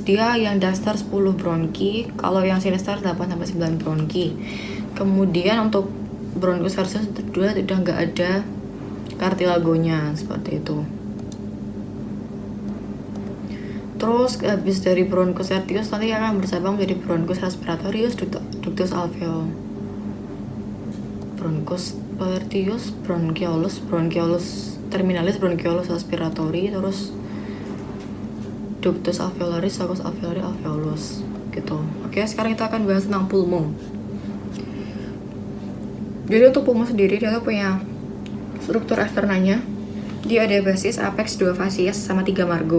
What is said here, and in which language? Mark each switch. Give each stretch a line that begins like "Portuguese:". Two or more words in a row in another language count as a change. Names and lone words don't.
Indonesian: Dia yang Dexter 10 bronki, kalau yang sinister 8-9 bronki. Kemudian untuk bronkus tertius udah nggak ada kartilagonya seperti itu. Terus habis dari bronkus tertius nanti akan bersambung menjadi bronkus respiratorius, ductus alveoli. Bronkus tertius, bronchiolus terminalis, bronchiolus aspiratori, terus ductus alveolaris, sulcus alveoli, alveolus gitu. Oke, sekarang kita akan bahas tentang pulmo. Jadi untuk pulmo sendiri dia tuh punya struktur eksternanya. Dia ada basis, apex, 2 fasies sama 3 margo.